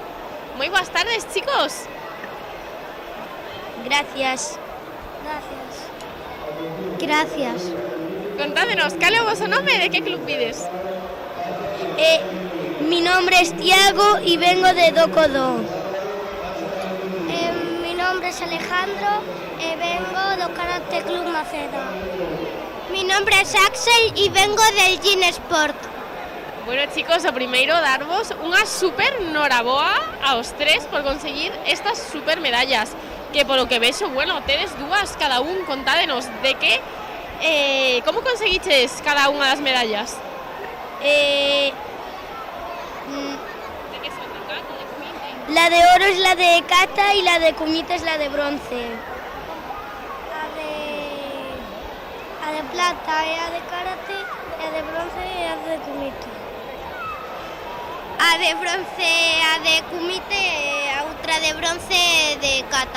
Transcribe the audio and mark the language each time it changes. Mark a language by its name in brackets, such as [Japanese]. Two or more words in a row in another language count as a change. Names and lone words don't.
[Galician] Moi boas tardes, chicos. [Spanish] Gracias. [Galician] Contádenos, cal é o voso nome e de que club vides? [Spanish] Mi nombre es Tiago y vengo de Docodo. Mi nombre es Alejandro e vengo do Karate Club Maceda. Mi Mi nombre es Axel y vengo del Gin Sport. Bueno, chicos, [Galician] o primeiro darvos unha super noraboa aos tres por conseguir estas super medallas, que polo que vexo, bueno, tedes dúas cada un, contádenos de que como conseguiches cada unha das medallas? Eh, De que son de Cata, de Comite? [Spanish] La de oro es la de Cata y la de Comite es la de bronce. [Galician] a de plata é a de karate e a de bronce é a de kumite. A de bronce é a de kumite e a outra de bronce é de kata.